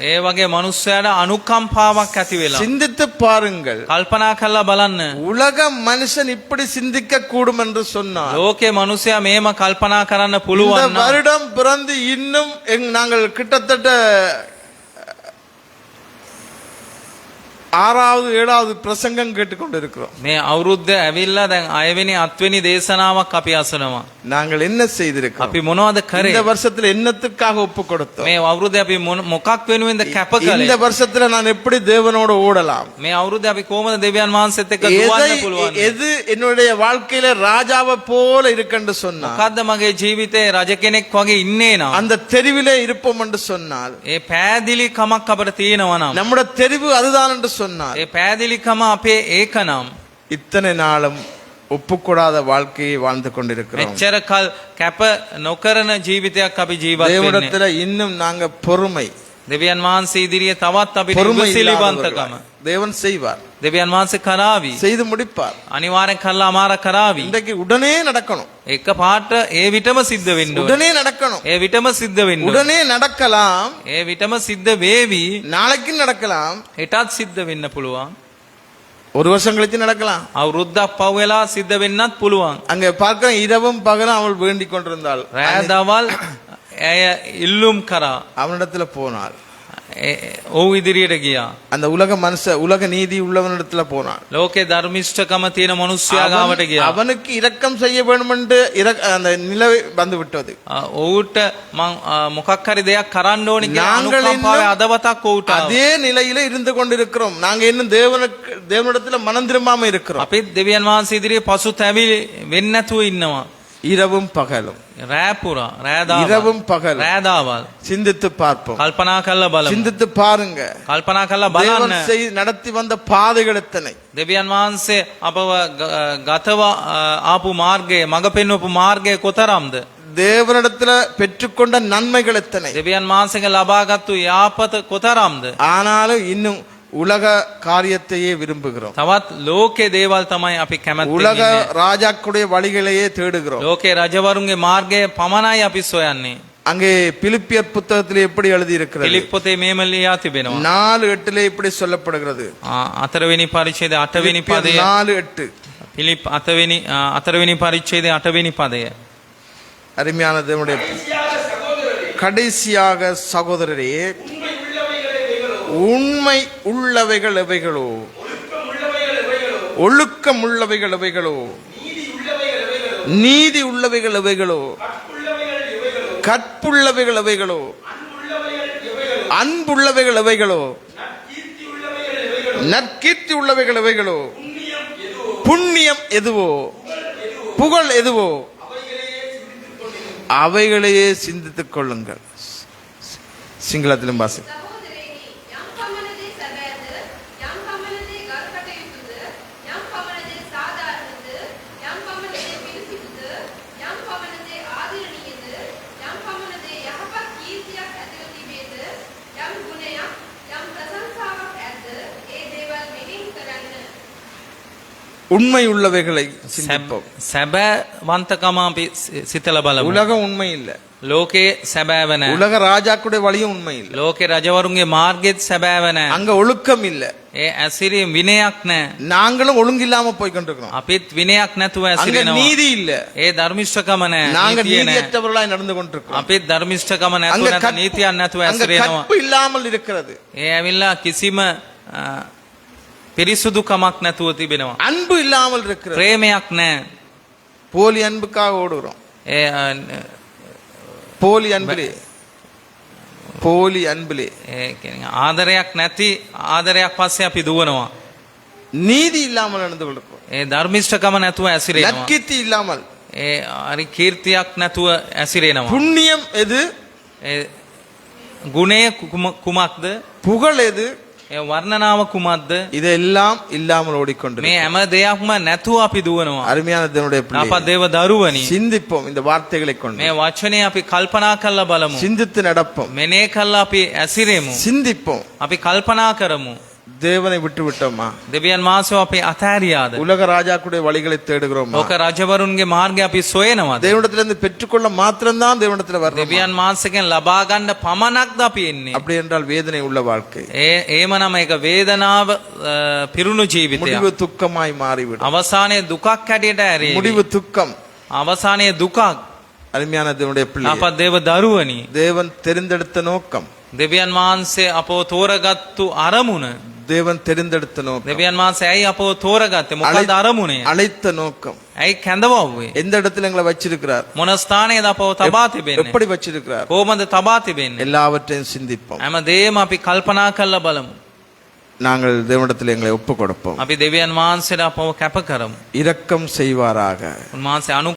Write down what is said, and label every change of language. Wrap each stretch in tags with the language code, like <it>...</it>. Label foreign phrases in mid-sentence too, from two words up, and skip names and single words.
<si>ඒ වගේ මනුස්සයාට අනුකම්පාවක් ඇති වෙලා</si> <ta>சிந்தித்து பாருங்கள்,</ta> <si>කල්පනා කරලා බලන්න.</si> <ta>உலக மனுஷன் இப்படி சிந்திக்க கூடும் என்று சொன்னார்.</ta> <si>ලෝකේ මනුස්සයා මේම කල්පනා කරන්න</si> <ta>இந்த</ta> <si>පුළුවන් නම්</si> <ta>வருடம் பிறந்து இன்னும் நாங்கள் கிட்டத்தட்ட 6வது 7வது பிரசங்கம் கேட்டுக்கொண்டிருக்கிறோம்.</ta> <si>මේ අවුරුද්ද ඇවිල්ලා දැන් 6 වෙනි 7 වෙනි දේශනාවක් අපි අසනවා.</si> <ta>நாங்கள் என்ன செய்திருக்கிறோம்?</ta> <si>අපි මොනවද කරේ?</si> <ta>இந்த வருஷத்துல என்னத்துக்காக ஒப்பு கொடுத்தோம்?</ta> <si>මේ අවුරුද්දේ අපි මොකක් වෙනුවෙන්ද කැප</si> <ta>இந்த</ta> <si>කළේ?</si> <ta>வருஷத்துல நான் எப்படி தேவனோட ஓடலாம்?</ta> <si>මේ අවුරුද්දේ අපි කොහොමද දෙවියන් වහන්සේත් එක්ක දුවන්න පුළුවන්?</si> <ta>எது என்னுடைய வாழ்க்கையில ராஜாவை போல இருக்குன்னு சொன்னா,</ta> <si>මොකද්ද මගේ ජීවිතේ රජ කෙනෙක් වගේ ඉන්නේ නම්?</si> <ta>அந்த தெருவிலே இருப்போம் என்று சொன்னால்,</ta> <si>ඒ පෑදිලි කමක් අපිට තියෙනවා නම්,</si> <ta>நம்முடைய தெருவு அதுதான் என்று சொன்னால்,</ta> <si>ඒ පෑදිලිකම අපේ ඒක නම්</si> <ta>இத்தனை நாளும் ஒப்புக்கூடாத வாழ்க்கையை வாழ்ந்து கொண்டிருக்கிறோம்.</ta> <si>මෙච්චර කල් කැප නොකරන ජීවිතයක් අපි ජීවත් වෙන්නේ.</si> <ta>தேவனிடத்துல இன்னும் நாங்க பொறுமை</ta> <si>දෙවියන් වහන්සේ ඉදිරියේ තවත් අපිට</si> <ta>பொறுமை</ta> <si>ඉවසිලිවන්තකම</si> <ta>இல்லாதவர்களாய். தேவன் செய்வார்,</ta> <si>දෙවියන් වහන්සේ කරાવી.</si> <ta>செய்து முடிப்பார்.</ta> <si>අනිවාර්යෙන් කළා අමාර කරાવી.</si> <ta>இன்றைக்கு உடனே நடக்கணும்,</ta> <si>එක පාට ඒ විටම සිද්ධ වෙන්න ඕනේ.</si> <ta>உடனே நடக்கணும்.</ta> <si>ඒ විටම සිද්ධ වෙන්න ඕනේ.</si> <ta>உடனே நடக்கலாம்,</ta> <si>ඒ විටම සිද්ධ වේවි.</si> <ta>நாளைக்கு நடக்கலாம்,</ta> <si>හෙටත් සිද්ධ වෙන්න පුළුවන්.</si> <ta>ஒரு வருஷம் கழிச்சு நடக்கலாம்.</ta> <si>අවුරුද්දක් පහු වෙලා සිද්ධ වෙන්නත් පුළුවන්.</si> <ta>அங்க பார்க்கிற இரவும் பகலும் அவள் வேண்டிக் கொண்டிருந்தாள்.</ta> <si>රෑ දවල් ඇය ඉල්ලුම් කරා.</si> <ta>அவனிடத்துல போனாள்.</ta> <si>ඔව් ඉදිරියට ගියා.</si> <ta>அந்த உலக நீதி உள்ளவனிடத்துல போனாள்.</ta> <si>ලෝකේ ධර්මිෂ්ඨකම තියෙන මිනිස්සයා ගාවට ගියා.</si> <ta>அவனுக்கு இரக்கம் செய்ய வேண்டும் என்று அந்த நிலவை வந்து விட்டது.</ta> <si>ඔවුට මං මොකක් හරි දෙයක් කරන්න ඕනි කියලා</si> <ta>நாங்கள்</ta> <si>අනුකම්පාවේ</si> <ta>இன்னும்</ta> <si>අදවතක් ඔවුට ආවා.</si> <ta>அதே நிலையில இருந்து கொண்டிருக்கிறோம். நாங்க இன்னும் தேவனிடத்துல மனம் திரும்பாம இருக்கிறோம்.</ta> <si>අපිත් දෙවියන් වහන්සේ ඉදිරියේ පසුතැවිලි වෙන්නේ නැතුව ඉන්නවා.</si> <ta>இரவும் பகலும்,</ta> <si>රෑ පුරා රෑ දවල්</si> <ta>இரவும் பகலும்</ta> <si>රෑ දවල්</si> <ta>சிந்தித்து பார்ப்போம்.</ta> <si>කල්පනා කරලා බලමු.</si> <ta>சிந்தித்து பாருங்க,</ta> <si>කල්පනා කරලා</si> <ta>தேவன்</ta> <si>බලන්න.</si> <ta>நடத்தி வந்த பாதைகள் எத்தனை.</ta> <si>දෙවියන් වහන්සේ අපව ගතව ආපු මාර්ගයේ මඟ පෙන්වපු මාර්ගය කොතරම්ද?</si> <ta>தேவனிடத்துல பெற்றுக்கொண்ட நன்மைகள் எத்தனை.</ta> <si>දෙවියන් වහන්සේගෙන් ලබාගත්තු යාපත කොතරම්ද?</si> <ta>ஆனாலும் இன்னும் உலக காரியத்தையே விரும்புகிறோம்.</ta> <si>තවත් ලෝකේ දේවල් තමයි අපි කැමති</si> <ta>உலக</ta> <si>වෙන්නේ.</si> <ta>ராஜாக்களுடைய வழிகளையே தேடுகிறோம்.</ta> <si>ලෝකේ රජවරුන්ගේ මාර්ගය පමණයි අපි සොයන්නේ.</si> <ta>அங்கே பிலிப்பியர் புத்தகத்திலே எப்படி எழுதி இருக்கிறது?</ta> <si>පිලිප් පොතේ මේම ලියා තිබෙනවා.</si> <ta>4:8 இப்படி சொல்லப்படுகிறது.</ta> <si>4වෙනි පරිච්ඡේදය 8වෙනි පදය. 4:8 පිලිප් 4වෙනි පරිච්ඡේදය 8වෙනි පදය.</si> <ta>அருமையான தேவனுடைய கடைசியாக சகோதரரே, உண்மை உள்ளவைகள் எவைகளோ, ஒழுக்கம் உள்ளவைகள் எவைகளோ, நீதி உள்ளவைகள் எவைகளோ, கற்புள்ளவைகள் எவைகளோ, அன்புள்ளவைகள் எவைகளோ, நற்கீர்த்தி உள்ளவைகள் எவைகளோ, புண்ணியம் எதுவோ, புகழ் எதுவோ, அவைகளையே சிந்தித்துக் கொள்ளுங்கள். சிங்களத்திலும் வாசி.</ta> <si>සහෝදරයනි, යම් පමණදී සැබෑද, යම් පමණදී ගල්කටයුතුද, යම් පමණදී සාධාරණද, යම් පමණදී පිරිසිදුද, යම් පමණදී ආදරණීයද, යම් පමණදී යහපත් කීර්තියක් ඇතිව තිබේද, යම් ගුණයක්, යම් ප්‍රශංසාවක් ඇද්ද, ඒ දේවල් මෙනෙහි කරන්න.</si> <ta>உண்மை உள்ளவைகளை சிந்திப்போம்.</ta> <si>සැබෑවන්තකම අපි සිතලා බලමු.</si> <ta>உலகம் உண்மை இல்ல,</ta> <si>ලෝකේ සැබෑව නැහැ.</si> <ta>உலக ராஜாக்குடைய வழியும் உண்மை இல்ல,</ta> <si>ලෝකේ රජවරුන්ගේ මාර්ගෙත් සැබෑව නැහැ.</si> <ta>அங்க ஒழுக்கம் இல்ல.</ta> <si>ඒ ඇසිරීම විනයක් නැහැ.</si> <ta>நாங்களும் ஒழுங்கு இல்லாம போய் கொண்டிருக்கிறோம்.</ta> <si>අපිත් විනයක් නැතුව</si> <ta>அங்க</ta> <si>ඇසිරෙනවා.</si> <ta>நீதி இல்ல,</ta> <si>ඒ ධර්මිෂ්ඨකම නැහැ.</si> <ta>நாங்க</ta> <si>නීතිය නැහැ.</si> <ta>நீதியற்றவர்களாய் நடந்து கொண்டிருக்கிறோம்.</ta> <si>අපිත් ධර්මිෂ්ඨකම නැතුව</si> <ta>அங்க</ta> <si>නැත්නම් නීතියක් නැතුව</si> <ta>அங்க</ta> <si>ඇසිරෙනවා.</si> <ta>கற்பு இல்லாமல் இருக்கிறது,</ta> <si>ඒ ඇවිල්ලා කිසිම පිරිසුදුකමක් නැතුව තිබෙනවා.</si> <ta>அன்பு இல்லாமல் இருக்கிறது.</ta> <si>ප්‍රේමයක් නැහැ.</si> <ta>போலி அன்புக்காக ஓடுகிறோம்.</ta> <si>ඒ</si> <ta>போலி அன்பிலே, போலி அன்பிலே</ta> <si>ඒ කියන්නේ ආදරයක් නැති ආදරයක් පස්සේ අපි දුවනවා.</si> <ta>நீதி இல்லாமல் நடந்து கொண்டிருக்கிறோம்.</ta> <si>ඒ ධර්මිෂ්ඨකම නැතුව ඇසිරෙනවා.</si> <ta>நற்கீர்த்தி இல்லாமல்.</ta> <si>ඒ හරි කීර්තියක් නැතුව ඇසිරෙනවා.</si> <ta>புண்ணியம் எது,</ta> <si>ඒ ගුණය කුමක්ද?</si> <ta>புகழ் எது,</ta> <si>ඒ වර්ණනාව කුමක්ද?</si> <ta>இதெல்லாம் இல்லாமல் ஓடிக்கொண்டு</ta> <si>මේ හැම දෙයක්ම නැතුව අපි දුවනවා.</si> <ta>அருமையான தேவனுடைய</ta> <si>අප</si> <ta>பிள்ளைகளே,</ta> <si>දේව දරුවනි,</si> <ta>சிந்திப்போம் இந்த வார்த்தைகளை கொண்டு,</ta> <si>මේ වචනේ අපි කල්පනා කරලා බලමු.</si> <ta>சிந்தித்து நடப்போம்,</ta> <si>මෙනේ කරලා අපි ඇසිරෙමු.</si> <ta>சிந்திப்போம்.</ta> <si>අපි කල්පනා කරමු.</si> <ta>தேவனை விட்டு விட்டோமா?</ta> <si>දෙවියන් වහන්සේ අපි අතහැරියාද?</si> <ta>உலக ராஜாக்குடைய வழிகளை தேடுகிறோமா?</ta> <si>ලෝක රජවරුන්ගේ මාර්ගය අපි සොයනවාද?</si> <ta>தேவனிடத்திலிருந்து பெற்றுக்கொள்ள மாத்திரம்தான் தேவனிடத்தில் வரணும்.</ta> <si>දෙවියන් වහන්සේගෙන් ලබා ගන්න පමණක්ද අපි එන්නේ?</si> <ta>அப்படி என்றால் வேதனை உள்ள வாழ்க்கை,</ta> <si>එහෙමනම් ඒක වේදනාව පිරුණු ජීවිතයක්.</si> <ta>முடிவு துக்கமாய் மாறிவிடும்.</ta> <si>අවසානයේ දුකක් හැටියට ඇරෙයි.</si> <ta>முடிவு துக்கம்.</ta> <si>අවසානයේ දුකක්.</si> <ta>அருமையான தேவனுடைய பிள்ளை,</ta> <si>අප දේව දරුවනි,</si> <ta>தேவன் தெரிந்தெடுத்த நோக்கம்,</ta> <si>දෙවියන් වහන්සේ අපව තෝරගත්තු අරමුණ,</si> <ta>தேவன் தெரிந்தெடுத்த நோக்கம்,</ta> <si>දෙවියන් වහන්සේ ඇයි අපව තෝරගත්තේ? මොකක්ද අරමුණේ?</si> <ta>அழைத்த நோக்கம்,</ta> <si>ඇයි කැඳවුවේ?</si> <ta>எந்த இடத்துல எங்களை வச்சிருக்கிறார்,</ta> <si>මොන ස්ථානයේද අපව තබා තිබෙන්නේ?</si> <ta>எப்படி வச்சிருக்கிறார்,</ta> <si>කොහොමද තබා තිබෙන්නේ?</si> <ta>எல்லாவற்றையும் சிந்திப்போம்.</ta> <si>හැමදේම අපි කල්පනා කරලා බලමු.</si> <ta>நாங்கள் தேவனிடத்தில் எங்களை ஒப்பு கொடுப்போம்.</ta> <si>අපි දෙවියන් වහන්සේට අපව කැප කරමු.</si> <ta>இரக்கம் செய்வாராக.</ta> <si>උන්වහන්සේ</si>